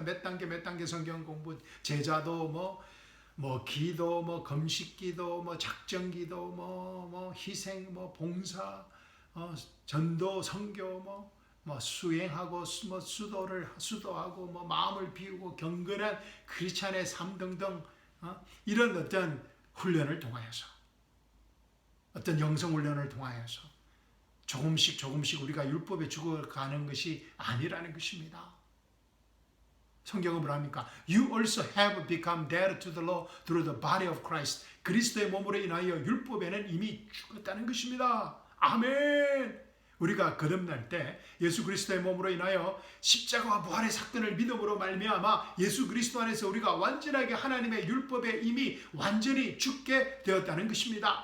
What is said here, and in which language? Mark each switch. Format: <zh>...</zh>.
<ko>몇 단계 성경 공부, 제자도 기도, 금식기도, 작정기도, 희생, 봉사, 전도, 선교, 수행하고, 수도하고, 마음을 비우고, 경건한 크리스찬의 삶 등등, 이런 어떤 훈련을 통하여서, 어떤 영성훈련을 통하여서, 조금씩 우리가 율법에 죽어가는 것이 아니라는 것입니다. 성경은 뭐랍니까?</ko> <en>You also have become dead to the law through the body of Christ.</en> <ko>그리스도의 몸으로 인하여 율법에는 이미 죽었다는 것입니다. 아멘. 우리가 거듭날 때 예수 그리스도의 몸으로 인하여 십자가와 부활의 사건을 믿음으로 말미암아 예수 그리스도 안에서 우리가 완전하게 하나님의 율법에 이미 완전히 죽게 되었다는 것입니다.</ko>